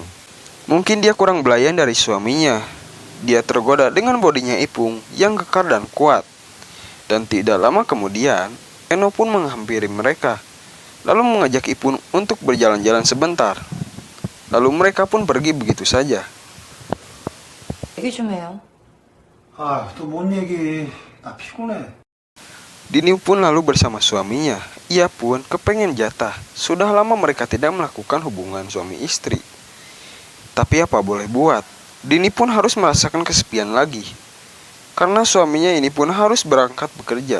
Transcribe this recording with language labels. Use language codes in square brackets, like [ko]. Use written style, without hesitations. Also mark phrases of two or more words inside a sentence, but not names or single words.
[id] Mungkin dia kurang belayan dari suaminya. Dia tergoda dengan bodinya Ipung yang kekar dan kuat. Dan tidak lama kemudian, Eno pun menghampiri mereka, lalu mengajak Ipung untuk berjalan-jalan sebentar. Lalu mereka pun pergi begitu saja. [ko] 얘기 좀 해요. 아, 또 뭔 얘기? 나 피곤해. [id] Dini pun lalu bersama suaminya. Ia pun kepengen jatah. Sudah lama mereka tidak melakukan hubungan suami istri. Tapi apa boleh buat, Dini pun harus merasakan kesepian lagi. Karena suaminya ini pun harus berangkat bekerja.